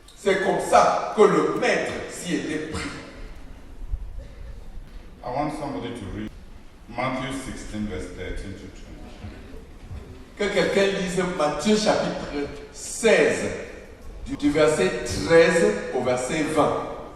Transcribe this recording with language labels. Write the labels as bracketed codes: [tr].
[fr] C'est comme ça que le maître s'y était pris. [en] I want somebody to read Matthew 16, verse 13 to 20. [fr] Que quelqu'un lise Matthieu chapitre 16, du verset 13 au verset 20.